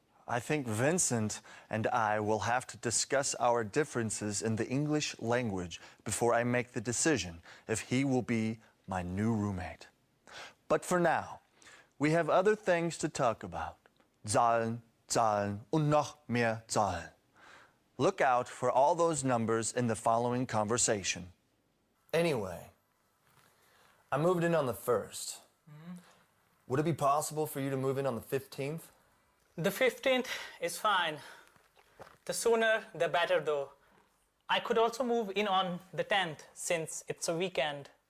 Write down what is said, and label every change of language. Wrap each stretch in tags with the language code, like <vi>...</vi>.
<en>I think Vincent and I will have to discuss our differences in the English language before I make the decision if he will be my new roommate. But for now, we have other things to talk about.</en> <de>Zahlen, Zahlen und noch mehr Zahlen.</de> <en>Look out for all those numbers in the following conversation. Anyway, I moved in on the 1st. Would it be possible for you to move in on the 15th? The 15th is fine. The sooner, the better though. I could also move in on the 10th since it's a weekend.</en>